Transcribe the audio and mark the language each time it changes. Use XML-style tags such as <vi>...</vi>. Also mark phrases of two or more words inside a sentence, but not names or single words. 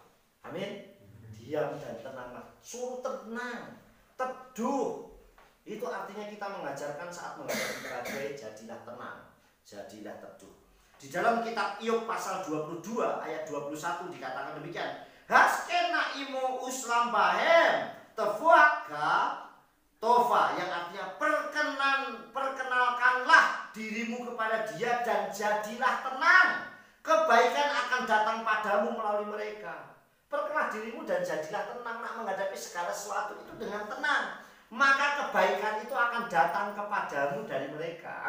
<id>Amin. Diam dan tenanglah. Suruh tenang, teduh. Itu artinya kita mengajarkan saat menghadapi badai, jadilah tenang, jadilah teduh. Di dalam kitab Iyob pasal 22 ayat 21 dikatakan demikian.</id> <he>הסכן נא עמו ושלם בהם תבואתך טובה,</he> <id>yang artinya perkenalkanlah dirimu kepada dia dan jadilah tenang. Kebaikan akan datang padamu melalui mereka. Perkenalkan dirimu dan jadilah tenang. Nak menghadapi segala sesuatu itu dengan tenang, maka kebaikan itu akan datang kepadamu dari mereka.</id>